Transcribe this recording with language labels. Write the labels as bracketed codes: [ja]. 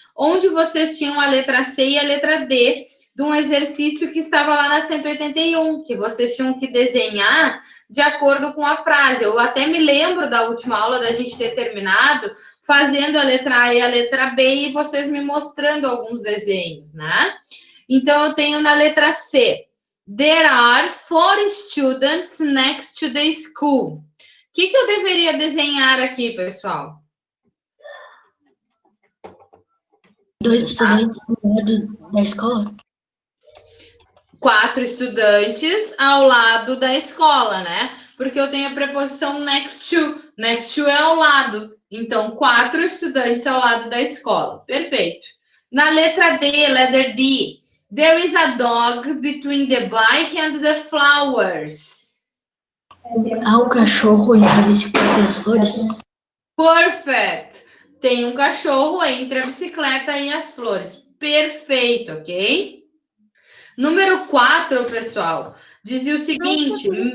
[pt] Onde vocês tinham a letra C e a letra D de um exercício que estava lá na 181, que vocês tinham que desenhar de acordo com a frase. Eu até me lembro da última aula da gente ter terminado fazendo a letra A e a letra B e vocês me mostrando alguns desenhos, né? Então, eu tenho na letra C. [en] There are 4 students next to the school. [pt] O que eu deveria desenhar aqui, pessoal? 2 estudantes do lado da escola. 4 estudantes ao lado da escola, né? Porque eu tenho a preposição next to. Next to é ao lado. Então, 4 estudantes ao lado da escola. Perfeito. Na letra D, [en] letter D. There is a dog between the bike and the flowers. [pt] Há um cachorro entre a bicicleta e as flores. [en] Perfect. [pt] Tem um cachorro entre a bicicleta e as flores. Perfeito, ok? Número 4, pessoal, dizia o seguinte.